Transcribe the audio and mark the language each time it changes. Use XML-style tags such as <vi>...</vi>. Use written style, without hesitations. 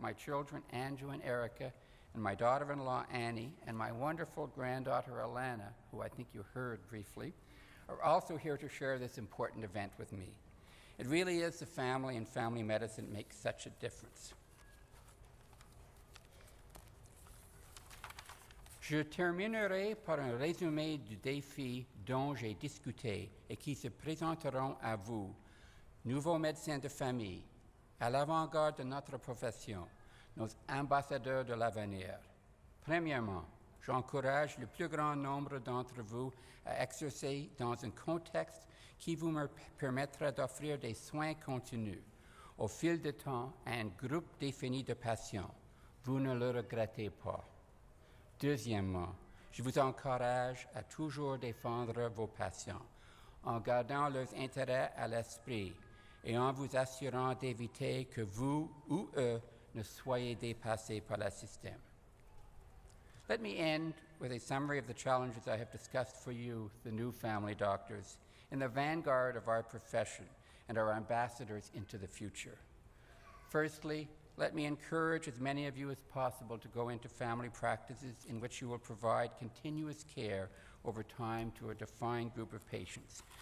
<en>my children, Andrew and Erica, and my daughter-in-law, Annie, and my wonderful granddaughter, Alana, who I think you heard briefly, are also here to share this important event with me. It really is the family and family medicine makes such a difference.</en> <fr>Je terminerai par un résumé du défi dont j'ai discuté et qui se présenteront à vous, nouveaux médecins de famille, à l'avant-garde de notre profession, nos ambassadeurs de l'avenir. Premièrement, j'encourage le plus grand nombre d'entre vous à exercer dans un contexte qui vous permettra d'offrir des soins continus au fil du temps à un groupe défini de patients. Vous ne le regrettez pas. Deuxièmement, je vous encourage à toujours défendre vos patients en gardant leurs intérêts à l'esprit et en vous assurant d'éviter que vous ou eux ne soyez dépassés par le système.</fr> <en>Let me end with a summary of the challenges I have discussed for you, the new family doctors, in the vanguard of our profession and our ambassadors into the future. Firstly, let me encourage as many of you as possible to go into family practices in which you will provide continuous care over time to a defined group of patients.</en>